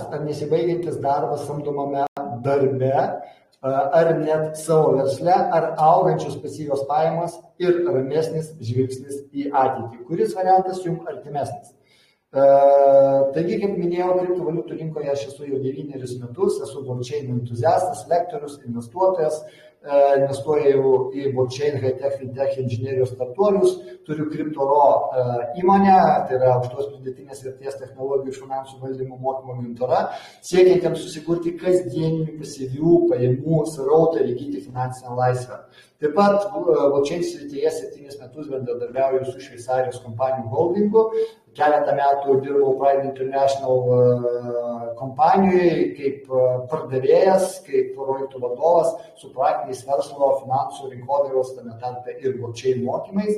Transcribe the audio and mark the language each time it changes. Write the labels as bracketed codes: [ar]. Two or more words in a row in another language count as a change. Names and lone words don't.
[lt] Ar nesibaigiantis darbas samdomame darbe, ar net savo versle, ar augančios pasyvios pajamos ir ramesnis žvilgsnis į ateitį? Kuris variantas jums artimesnis? Taigi, kaip minėjau, kriptovaliutų rinkoje aš esu jau 9 metus, esu blockchain entuziastas, lektorius, investuotojas, investuoju į blockchain, high-tech, fintech, inžinerijos startuolius, turiu CryptoRo įmonę, tai yra aukštos pridėtinės vertės technologijų ir finansų valdymo mokymo agentūra, siekiantiems susikurti kasdieninių pasyvių pajamų srautą ir įgyti finansinę laisvę. Taip pat blockchain srityje 7 metus bendradarbiauju su Šveicarijos kompanijų holdingu, keletą metų dirbau Pride International kompanijoje kaip pardavėjas, kaip projektų vadovas su praktiniais verslo, finansų, rinkodaros, tame tarpe ir blockchain mokymais.